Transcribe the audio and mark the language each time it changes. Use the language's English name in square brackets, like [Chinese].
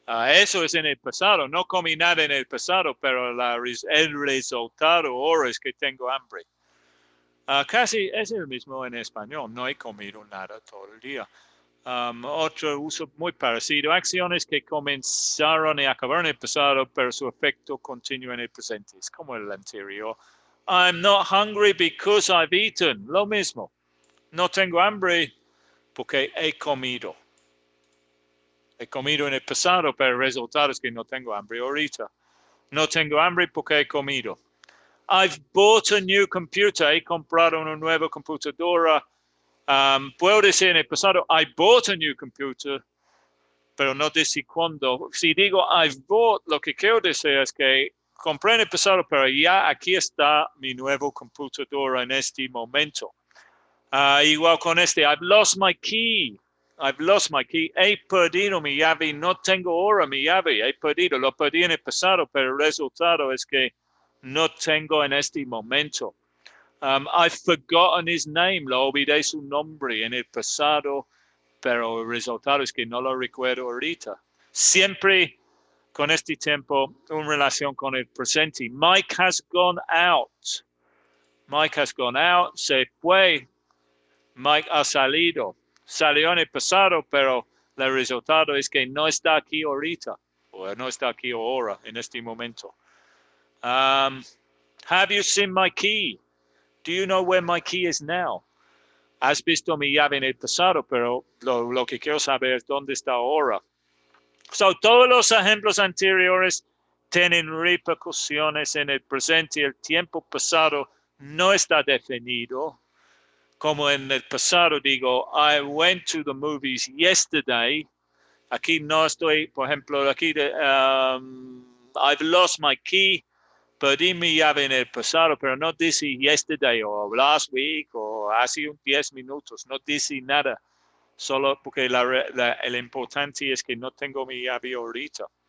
[Spanish] Eso es en el pasado. No comí nada en el pasado, pero el resultado ahora es que tengo hambre. Casi es el mismo en español. No he comido nada todo el día. Otro uso muy parecido. Acciones que comenzaron y acabaron en el pasado, pero su efecto continúa en el presente. Es como el anterior. [English] I'm not hungry because I've eaten. [Spanish] Lo mismo. No tengo hambre porque he comido. He comido en el pasado, pero el resultado es que no tengo hambre ahorita. No tengo hambre porque he comido. [English] I've bought a new computer. [Spanish] He comprado una nueva computadora. Puedo decir en el pasado, [English] I bought a new computer, [Spanish] pero no decir cuándo. Si digo [English] I've bought, [Spanish] lo que quiero decir es que compré en el pasado, pero ya aquí está mi nuevo computadora en este momento. Igual con este, [English] I've lost my key. I've lost my key. [Spanish] He perdido mi llave. No tengo ahora mi llave. He perdido. Lo perdí en el pasado, pero el resultado es que no tengo en este momento. [English] I've forgotten his name. [Spanish] Lo olvidé su nombre en el pasado, pero el resultado es que no lo recuerdo ahorita. Siempre con este tiempo, una relación con el presente. [English] Mike has gone out. Mike has gone out. [Spanish] Se fue. Mike ha salido. Salió en el pasado, pero el resultado es que no está aquí ahorita, o no está aquí ahora, en este momento. [English] Have you seen my key? Do you know where my key is now? [Spanish] Has visto mi llave en el pasado, pero lo que quiero saber es dónde está ahora. So, todos los ejemplos anteriores tienen repercusiones en el presente. El tiempo pasado no está definido. Como en el pasado digo, [English] I went to the movies yesterday. [Spanish] Aquí no estoy, por ejemplo, aquí [English] I've lost my key. [Spanish] Perdí mi llave en el pasado, pero no dice yesterday o [English] last week [Spanish] o hace 10 minutos. No dice nada. Solo porque el importante es que no tengo mi llave ahorita.